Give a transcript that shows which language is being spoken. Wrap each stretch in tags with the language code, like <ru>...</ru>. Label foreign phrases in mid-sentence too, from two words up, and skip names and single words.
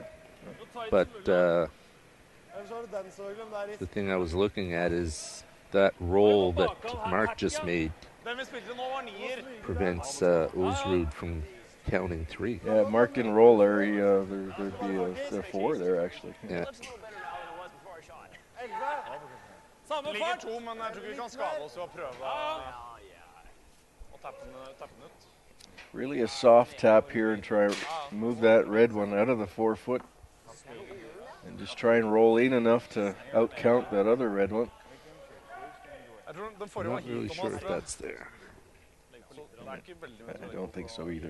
<en>But the thing I was looking at is that roll that Mark just made prevents Ulsrud from counting 3. Yeah, Mark didn't roll there. There'd be a 4 there, actually. Yeah.</en> <no>Ligger 2, men jeg tror ikke vi kan skade oss ved å prøve å</no> <en>Really a soft tap here and try to move that red one out of the 4 foot. And just try and roll in enough to outcount that other red one. I'm not really sure if that's there. I don't think so either.</en>